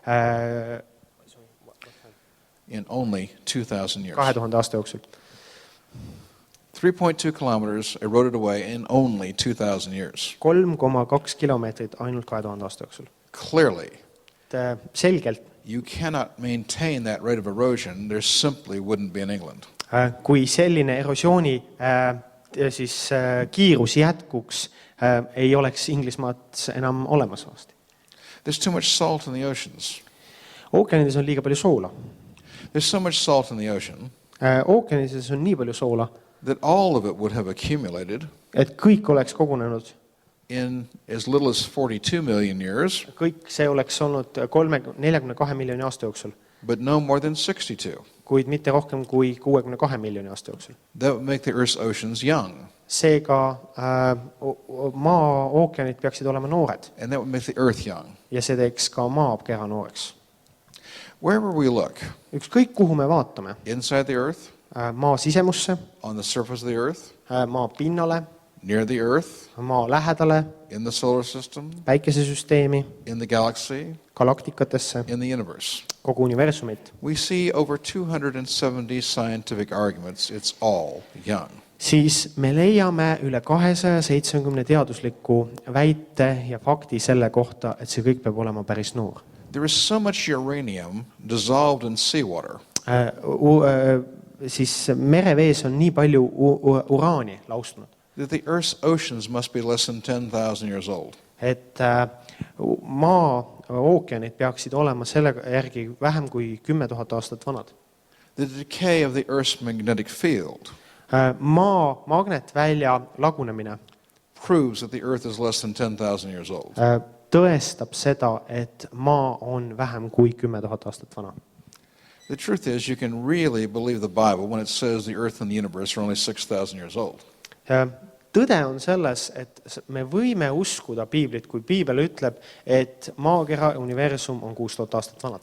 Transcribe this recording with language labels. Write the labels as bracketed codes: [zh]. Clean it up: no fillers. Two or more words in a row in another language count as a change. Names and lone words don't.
[en] In only 2000 years. [et] 2000 aasta jooksul. [en] 3.2 kilometers eroded away in only 2000 years. [et] 3,2 kilomeetrit ainult 2000 aasta jooksul. [en] Clearly, [et] selgelt, [en] you cannot maintain that rate of erosion. There simply wouldn't be in England. [et] Kui selline erosiooni siis kiirus jätkuks, ei oleks Inglismaad enam olemas vasti. [en] There's too much salt in the oceans. [et] Ookeanides on liiga palju soola. [en] There's so much salt in the ocean [et] Ookeanides on nii palju soola, [en] that all of it would have accumulated [et] et kõik oleks kogunenud. [en] in as little as 42 million years, [et] Kõik see oleks olnud 42 miljoni aasta jooksul, [en] but no more than 62. [et] kuid mitte rohkem kui 62 miljoni aasta jooksul. [en] That would make the Earth's oceans young, [et] Seega maa ookeanid peaksid olema noored [en] and that would make the Earth young. [et] ja see teeks ka maakera nooreks. [en] Wherever we look, [et] Ükskõik kuhu me vaatame, [en] inside the Earth, [et] maa sisemusse, [en] on the surface of the Earth, [et] maa pinnale, [en] near the Earth, [et] maa lähedale, [en] in the solar system, [et] päikesesüsteemi, [en] in the galaxy, [et] galaktikatesse, [en] in the universe. [et] kogu universumit, [en] We see over 270 scientific arguments. It's all young. [et] siis me leiame üle 270 teadusliku väite ja fakti selle kohta, et see kõik peab olema päris noor. [en] There is so much uranium dissolved in seawater [et] Siis merevees on nii palju uraani laustunud, [en] that the Earth's oceans must be less than 10,000 years old. [et] et maa ookeanid peaksid olema selle järgi vähem kui 10 000 aastat vanad. [en] The decay of the Earth's magnetic field [et] Maa magnetvälja lagunemine [en] proves that the Earth is less than 10,000 years old. [et] tõestab seda, et maa on vähem kui 10 000 aastat vana. [en] The truth is, you can really believe the Bible when it says the Earth and the universe are only 6,000 years old. [et] Tõde on selles, et me võime uskuda piiblit, kui piibel ütleb, et maakera universum on 6000 aastat vanad.